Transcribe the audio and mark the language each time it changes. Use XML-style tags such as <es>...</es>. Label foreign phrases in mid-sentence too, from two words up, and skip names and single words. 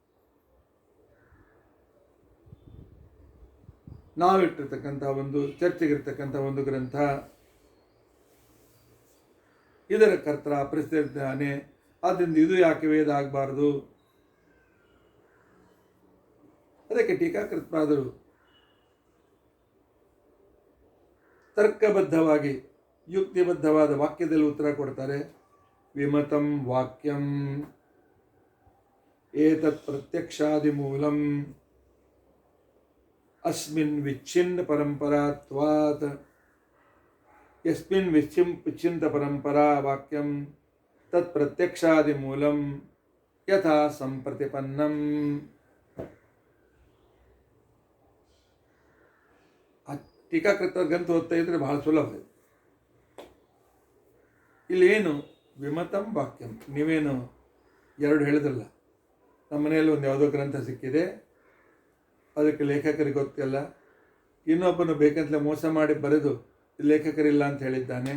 <kn>ನಾವಿಟ್ಟಿರ್ತಕ್ಕಂಥ ಒಂದು ಚರ್ಚೆಗಿರ್ತಕ್ಕಂಥ ಒಂದು ಗ್ರಂಥ, ಇದರ ಕರ್ತ ಪ್ರಸಿದ್ಧಾನೆ, ಆದ್ದರಿಂದ ಇದು ಯಾಕೆ ವೇದ ಆಗಬಾರ್ದು? ಅದಕ್ಕೆ ಟೀಕಾಕೃತ್ಪಾದರು ತರ್ಕಬದ್ಧವಾಗಿ ಯುಕ್ತಿಬದ್ಧವಾದ ವಾಕ್ಯದಲ್ಲಿ ಉತ್ತರ ಕೊಡ್ತಾರೆ.</kn> <sa>ವಿಮತಂ ವಾಕ್ಯಂ ಏತತ್ ಪ್ರತ್ಯಕ್ಷಾದಿಮೂಲಂ ಅಸ್ಮಿನ್ ವಿಚ್ಛಿನ್ನ ಪರಂಪರಾತ್ವಾತ್ ಯಸ್ಮಿನ್ ವಿಚ್ಛಿನ್ನ ಪರಂಪರಾ ವಾಕ್ಯಂ ತತ್ ಪ್ರತ್ಯಕ್ಷಾದಿಮೂಲಂ ಯಥಾ ಸಂಪ್ರತಿಪನ್ನಂ.</sa> <kn>ಟೀಕಾಕೃತ ಗ್ರಂಥ ಓದ್ತಾ ಇದ್ರೆ ಬಹಳ ಸುಲಭ. ಇಲ್ಲೇನು</kn> <sa>ವಿಮತಂ ವಾಕ್ಯಂ,</sa> <kn>ನೀವೇನು ಎರಡು ಹೇಳಿದ್ರಲ್ಲ, ನಮ್ಮ ಮನೆಯಲ್ಲಿ ಒಂದು ಯಾವುದೋ ಗ್ರಂಥ ಸಿಕ್ಕಿದೆ, ಅದಕ್ಕೆ ಲೇಖಕರಿಗೆ ಗೊತ್ತಿಲ್ಲ, ಇನ್ನೊಬ್ಬನು ಬೇಕಂತಲೇ ಮೋಸ ಮಾಡಿ ಬರೆದು ಲೇಖಕರಿಲ್ಲ ಅಂತ ಹೇಳಿದ್ದಾನೆ.</kn>